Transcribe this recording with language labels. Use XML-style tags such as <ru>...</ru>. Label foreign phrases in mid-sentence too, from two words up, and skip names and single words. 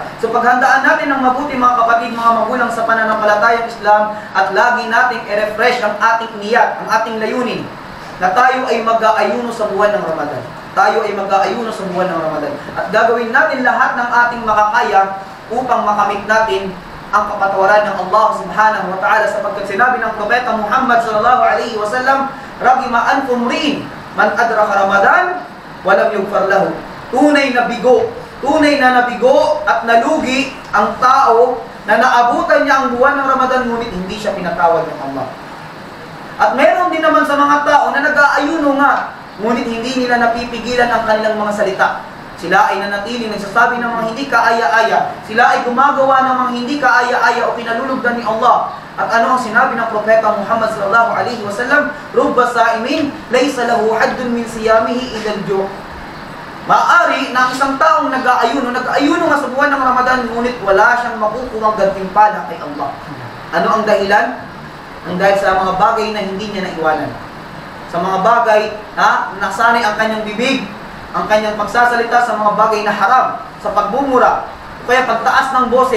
<tl>So paghandaan natin ng mabuti mga kapatid, mga magulang sa pananampalatayang Islam, at lagi nating i-refresh ang ating niyat, ang ating layunin, na tayo ay mag-aayuno sa buwan ng Ramadan. Tayo ay mag-aayuno sa buwan ng Ramadan. At gagawin natin lahat ng ating makakaya upang makamit natin ang kapatawaran ng Allah</tl> <ar>سبحانه وتعالى,</ar> <tl>sapagkat sinabi ng Propeta Muhammad</tl> <ar>صلى الله عليه وسلم رغما أنكم رئين من أدرك رمضان ولم يغفر له."</ar> <tl>Tunay na bigo Tunay na nabigo at nalugi ang tao na naabutan niya ang buwan ng Ramadan ngunit hindi siya pinatawad ng Allah. At meron din naman sa mga tao na nag-aayuno nga, ngunit hindi nila napipigilan ang kanilang mga salita. Sila ay nanatiling nagsasabi ng mga hindi kaaya-aya. Sila ay gumagawa ng mga hindi kaaya-aya o kinalulugdan ni Allah. At ano ang sinabi ng Propeta Muhammad</tl> <ar>صلى الله عليه وسلم? رب صائم ليس له حد من صيامه إلا الجوع'.</ar> <tl>Maaari na ang isang taong nag-aayuno nga sa buwan ng Ramadan, ngunit wala siyang makukuhang gantimpala kay Allah. Ano ang dahilan? Ang dahil sa mga bagay na hindi niya naiwanan. Sa mga bagay na nasanay ang kanyang bibig, ang kanyang pagsasalita sa mga bagay na haram, sa pagmumura, o kaya pagtaas ng boses.</tl>